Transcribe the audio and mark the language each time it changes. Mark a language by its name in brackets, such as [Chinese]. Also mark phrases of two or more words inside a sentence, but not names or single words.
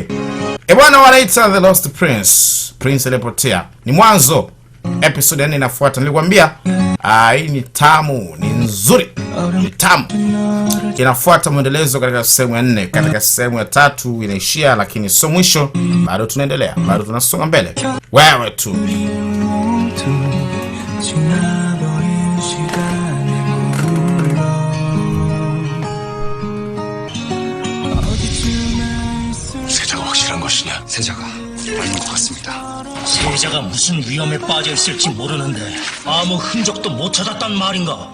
[Swahili] Bwana, wanaita The Lost Prince. Prince alipotea. Ni mwanzo. Episode 4 inafuata. Nilikwambia hii ni tamu, ni nzuri. Ni tamu. Inafuata mwendelezo katika sehemu ya 4. Katika sehemu ya 3 inaishia, lakini sio mwisho. Bado tunaendelea. Bado tunasonga mbele. Wewe tu. [Korean] 세자가 확실한 것이냐? 세자가 아닌 것 같습니다. 세자가 무슨 위험에 빠져 있을지 모르는데 아무 흔적도 못 찾았단 말인가?